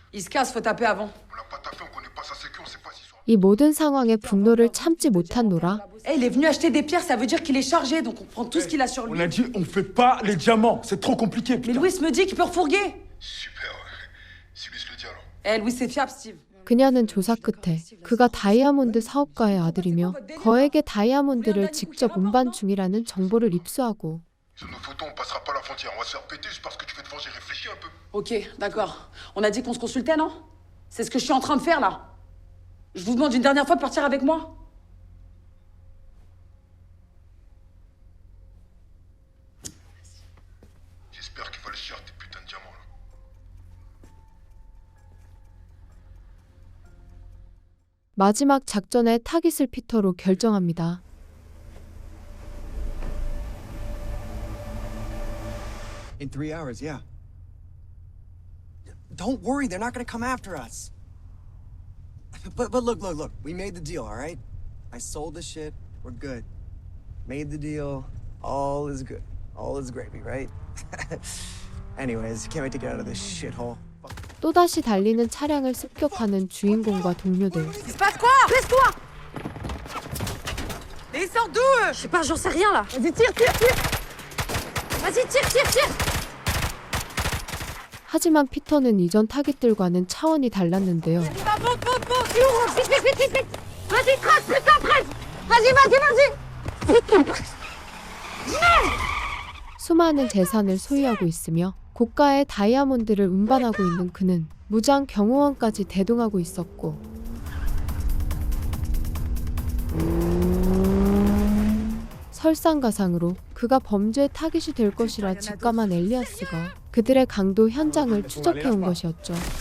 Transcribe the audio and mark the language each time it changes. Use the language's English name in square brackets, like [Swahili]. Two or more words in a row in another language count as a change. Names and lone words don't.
[French] Il se casse, faut taper avant. On l'a pas tapé, on connaît pas sa sécu, on sait pas s'ils sont... [Korean] 이 모든 상황에 분노를 참지 못한 노라. [French] Eh, il est venu acheter des pierres, ça veut dire qu'il est chargé, donc on prend tout ce qu'il a sur On lui. a dit on fait pas les diamants, c'est trop compliqué. Mais Putain. Louis me dit qu'il peut refourguer. Super, ouais. Si lui se le dit alors. Eh, Louis, c'est fiable, Steve. [Korean] 그녀는 조사 끝에 그가 다이아몬드 사업가의 아들이며 거액의 다이아몬드를 직접 운반 중이라는 정보를 입수하고 [French] Sur nos photos, on passera pas la frontière. On va se faire péter juste parce que tu veux te venger. Réfléchis un peu. Ok, d'accord. On a dit qu'on se consultait, non? C'est ce que je suis en train de faire, là. Je vous demande une dernière fois de partir avec moi. J'espère qu'il va le chercher, tes putains de diamants là. [Korean] 마지막 작전의 타깃을 피터로 결정합니다. [English] In 3 hours, yeah. Don't worry, they're not gonna come after us. But look. We made the deal, all right? I sold the shit. We're good. Made the deal. All is good. All is gravy, right? Anyways, can't wait to get out of this shithole. [Korean] 또다시 달리는 차량을 습격하는 주인공과 동료들. [French] Il se passe quoi? Laisse-toi! Mais ils sortent d'où, eux? Je sais pas, j'en sais rien, là. Vas-y, tire! Vas-y, tire! [Korean] 하지만 피터는 이전 타깃들과는 차원이 달랐는데요. [French] Monte! Vite! [Korean] 수많은 재산을 소유하고 있으며 고가의 다이아몬드를 운반하고 있는 그는 무장 경호원까지 대동하고 있었고, 설상가상으로 그가 범죄의 타깃이 될 것이라 직감한 엘리아스가 그들의 강도 현장을 추적해온 것이었죠.